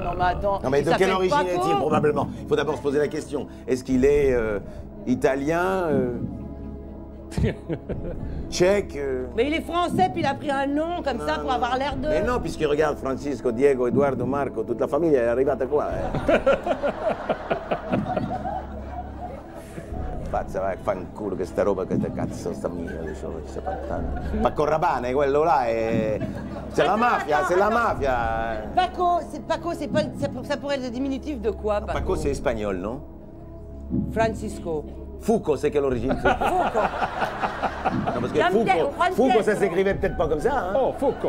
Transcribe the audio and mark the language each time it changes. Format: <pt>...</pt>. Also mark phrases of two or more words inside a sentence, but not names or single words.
<fr>Non mais attends. Non, mais il de quelle s'appelle origine Paco. est-il probablement? Il faut d'abord se poser la question. Est-ce qu'il est italien, tchèque Mais il est français, puis il a pris un nom comme ça pour avoir l'air de... Mais non, puisqu'il regarde Francisco, Diego, Eduardo, Marco, toute la famille est</fr> <it>arrivata qua. Pazza, vai, fanculo che sta roba, che cazzo sta mia, adesso ci sta parlando. Ma con Rabane, quello là è...</it> <fr>C'est la mafia, c'est la mafia. Paco, c'est pas, ça pourrait être le diminutif de quoi, Paco? Paco, c'est espagnol, non? Francisco. Foucault, c'est quelle origine? Foucault. Foucault. Non, parce que Jean-Pierre, Foucault, ça s'écrivait peut-être pas comme ça, hein? Oh, Foucault.</fr>